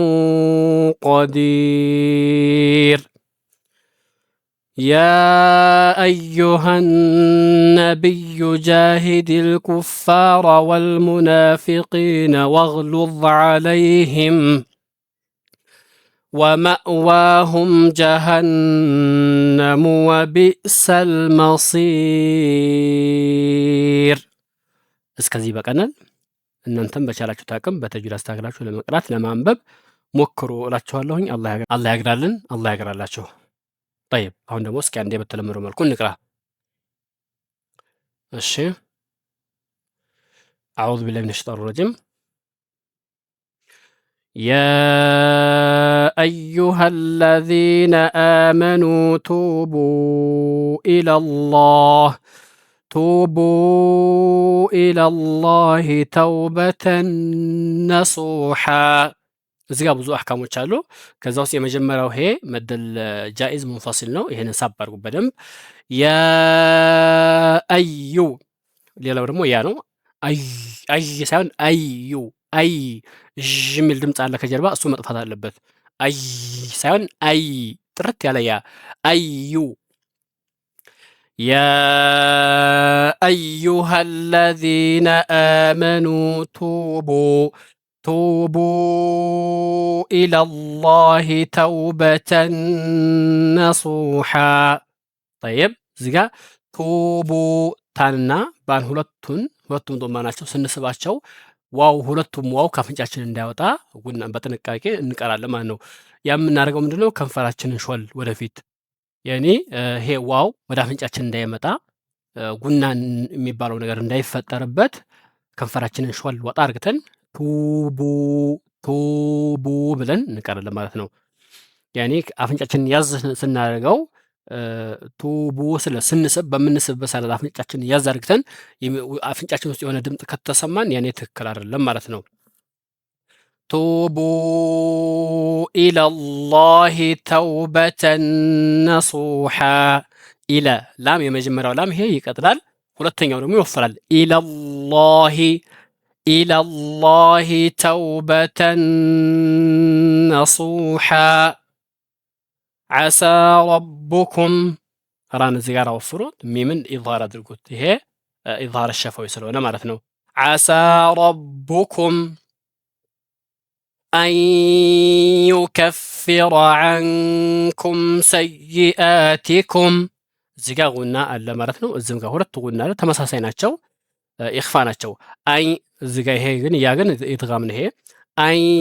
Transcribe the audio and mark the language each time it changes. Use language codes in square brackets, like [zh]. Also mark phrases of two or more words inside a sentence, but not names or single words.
[ar] قدير يا أيها النبي جاهد الكفار والمنافقين واغلظ عليهم ومأواهم جهنم وبئس المصير [am] እስከዚህ በቀናል እናንተም በቻላችሁ ታቅም በተጅዊድ አስተካክላችሁ ለመቅራት ለማንበብ ሞክሩ እላችኋለሁኝ። አላህ ያግራልን፣ አላህ ያግራላችሁ። طيب አሁን ደግሞ እስኪ አንዴ በተለመደው መልኩ እንቅራ። [ar] እሺ أعوذ بالله من الشيطان الرجيم يا أيها الذين آمنوا توبوا إلى الله توبة نصوحا [am] እዚህ ጋር ብዙ አህካሞች አሉ። ከዛ ውስጥ የመጀመሪያው ይሄ [ar] مد جائز منفصل [am] ነው። ይሄንን ሳብ አድርጉ በደንብ ያ አዩ። ሌላው ደግሞ ያ ነው። አይ ሳይሆን አዩ አይ የሚል ድምፅ አለ ከጀርባ እሱ መጥፋት አለበት። አይ ሳይሆን አይ ጥርት ያለ ያ አዩ [ar] يا أيها الذين آمنوا توبوا إلى الله توبة نصوحا طيب زيغا [am] توبوا ታንና ባን ሁለቱም ዶማናቸው ስንስባቸው ዋው ሁለቱም ዋው ካፍንጫችን እንዳይወጣ በጥንቃቄ እንቀራለን ማለት ነው። የምናደርገው ምንድነው ከንፈራችንን ሾል ወደፊት ያኔ ይሄ ዋው ወደ አፍንጫችን እንዳይመጣ ጉናን የሚባለው ነገር እንዳይፈጠርበት ከንፈራችንን ሾል ወጣ አድርገን ቱቡ ብለን እንቀራለን ማለት ነው። ያኔ አፍንጫችንን ያዝ ስናደርገው ቱቡ ስንስብ በምንስብበት ሰዓት አፍንጫችንን ያዝ አድርገን አፍንጫችን ውስጥ የሆነ ድምፅ ከተሰማን ያኔ ትክክል አይደለም ማለት ነው። [ar] توبوا إلى الله توبة نصوحا [am] ኢለ ላም የመጀመሪያው ላም ይሄ ይቀጥላል። ሁለተኛው ደግሞ ይወፍራል። [ar] إلى الله توبة [am] ነሱሓ [ar] عسى ربكم [am] ራን እዚህ ጋር አወፍሩት፣ ሚምን ኢዝሃር አድርጉት። ይሄ [ar] إظهار شفوي [am] ስለሆነ ማለት ነው። [ar] عسى ربكم أن يكفر عنكم سيئاتكم [am] እዚህ ጋር ጉና አለ ማለት ነው። እዚህም ጋር ሁለት ጉና አለ፣ ተመሳሳይ ናቸው፣ ኢኽፋ ናቸው። አይ እዚህ ጋር ይሄ ግን ያ ግን ኢድጋም ነው። ይሄ አን